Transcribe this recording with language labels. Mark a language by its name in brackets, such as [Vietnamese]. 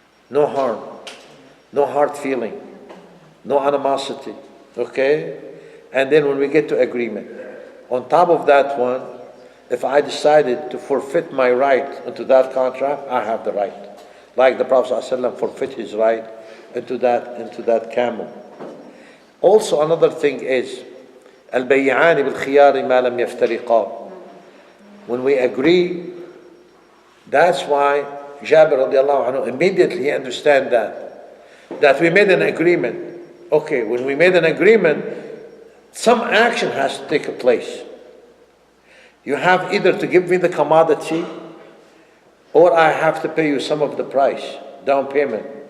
[English] No harm. No hard feeling. No animosity. Okay? And then when we get to agreement, on top of that one, if I decided to forfeit my right into that contract, I have the right. Like the Prophet ﷺ forfeit his right into that camel. Also another thing is, [Arabic] البيعان بالخيار ما لم يفترقا. [English] When we agree, that's why Jabir radiallahu anhu immediately understand that we made an agreement. Okay, when we made an agreement, some action has to take place. You have either to give me the commodity, or I have to pay you some of the price, down payment.